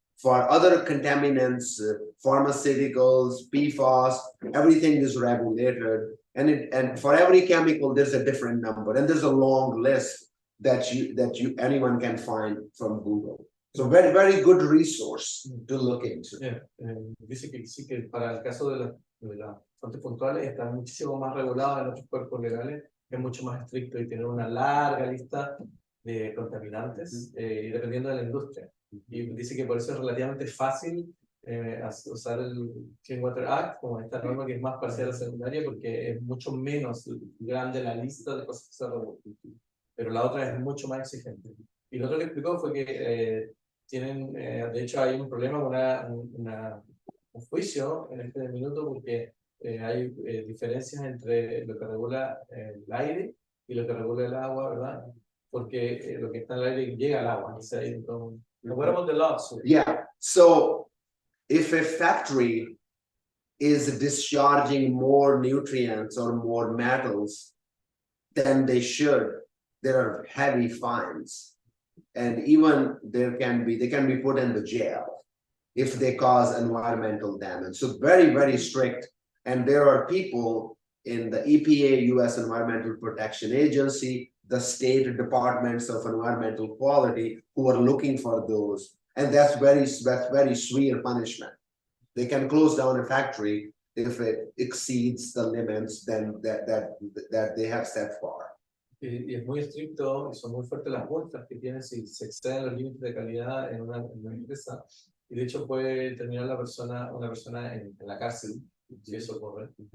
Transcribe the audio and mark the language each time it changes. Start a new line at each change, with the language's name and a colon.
English: For other contaminants, pharmaceuticals, PFAS, everything is regulated. And for every chemical, there's a different number. And there's a long list that anyone can find from Google. So very good resource to look into.
Spanish: Dice que sí que para el caso de las fuentes puntuales está muchísimo más regulado en otros cuerpos legales, es mucho más estricto y tiene una larga lista de contaminantes y dependiendo de la industria. Y dice que por eso es relativamente fácil usar el Clean Water Act como esta norma que es más parcial a secundaria porque es mucho menos grande la lista de cosas que se regulan. Pero la otra es mucho más exigente. Y lo otro que explicó fue que tienen, de hecho hay un problema con un juicio en este minuto porque hay diferencias entre lo que regula el aire y lo que regula el agua, ¿verdad? Porque lo que está en el aire llega al agua.
English: What about the lawsuit? Yeah, so if a factory is discharging more nutrients or more metals than they should, there are heavy fines. And even they can be put in the jail if they cause environmental damage. So very strict. And there are people in the EPA, US Environmental Protection Agency, the state departments of environmental quality who are looking for those. And that's very severe punishment. They can close down a factory if it exceeds the limits then that they have set for.
Spanish: Y es muy estricto y son muy fuertes las multas que tienen si se exceden los límites de calidad en una empresa. Y de hecho puede terminar una persona en la cárcel si eso ocurre.